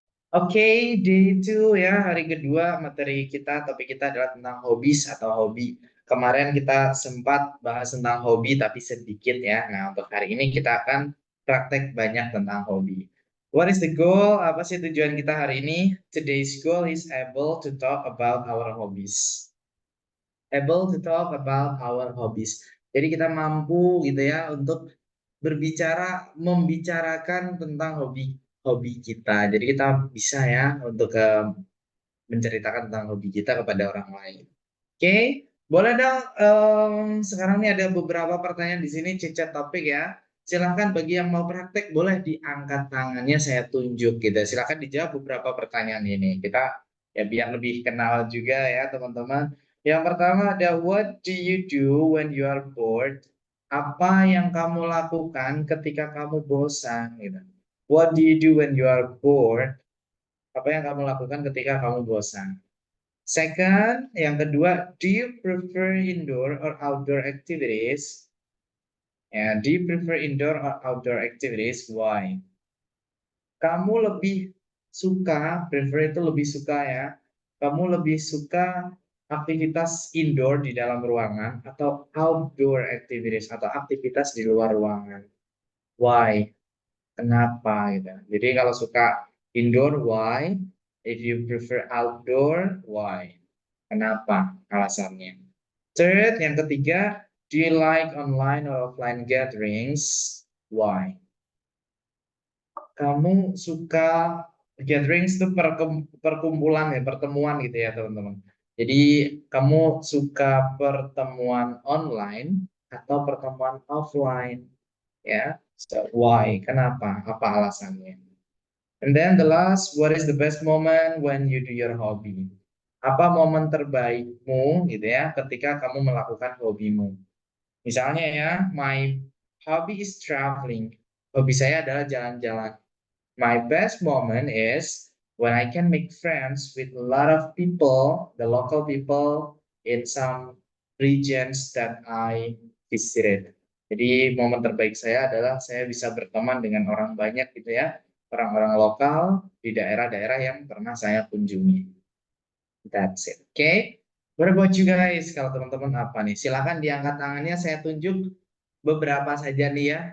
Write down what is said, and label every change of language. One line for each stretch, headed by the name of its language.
Indonesian: Oke, day 2 ya, hari kedua materi kita, topik kita adalah tentang hobbies atau hobi. Kemarin kita sempat bahas tentang hobi tapi sedikit ya. Nah, untuk hari ini kita akan praktek banyak tentang hobi.
English: What is the goal?
Indonesian: Apa sih tujuan kita hari ini?
English: Today's goal is able to talk about our hobbies. Able to talk about our hobbies.
Indonesian: Jadi kita mampu gitu ya untuk berbicara, membicarakan tentang hobi kita. Jadi kita bisa ya untuk menceritakan tentang hobi kita kepada orang lain. Oke, boleh dong. Sekarang ini ada beberapa pertanyaan di sini chat topik ya. Silahkan bagi yang mau praktek boleh diangkat tangannya saya tunjuk gitu. Silahkan dijawab beberapa pertanyaan ini. Kita ya biar lebih kenal juga ya teman-teman. Yang pertama ada
English: what do you do when you are bored?
Indonesian: Apa yang kamu lakukan ketika kamu bosan gitu.
English: What do you do when you are bored?
Indonesian: Apa yang kamu lakukan ketika kamu bosan?
English: Second,
Indonesian: yang kedua,
English: do you prefer indoor or outdoor activities? Do you prefer indoor or outdoor activities? Why?
Indonesian: Kamu lebih suka, prefer itu lebih suka ya. Kamu lebih suka aktivitas indoor di dalam ruangan atau outdoor activities atau aktivitas di luar ruangan?
English: Why?
Indonesian: Kenapa gitu. Jadi kalau suka indoor, why?
English: If you prefer outdoor, why?
Indonesian: Kenapa? Alasannya.
English: Third,
Indonesian: yang ketiga,
English: do you like online or offline gatherings? Why?
Indonesian: Kamu suka gatherings itu perkumpulan ya, pertemuan gitu ya teman-teman. Jadi kamu suka pertemuan online atau pertemuan offline ya?
English: So, why?
Indonesian: Kenapa? Apa alasannya?
English: And then the last, what is the best moment when you do your hobby?
Indonesian: Apa momen terbaikmu gitu ya ketika kamu melakukan hobimu? Misalnya ya,
English: my hobby is traveling.
Indonesian: Hobi saya adalah jalan-jalan.
English: My best moment is when I can make friends with a lot of people, the local people in some regions that I visited.
Indonesian: Jadi momen terbaik saya adalah saya bisa berteman dengan orang banyak gitu ya, orang-orang lokal di daerah-daerah yang pernah saya kunjungi.
English: That's it. Okay. What about you guys?
Indonesian: Kalau teman-teman apa nih? Silahkan diangkat tangannya, saya tunjuk beberapa saja nih ya.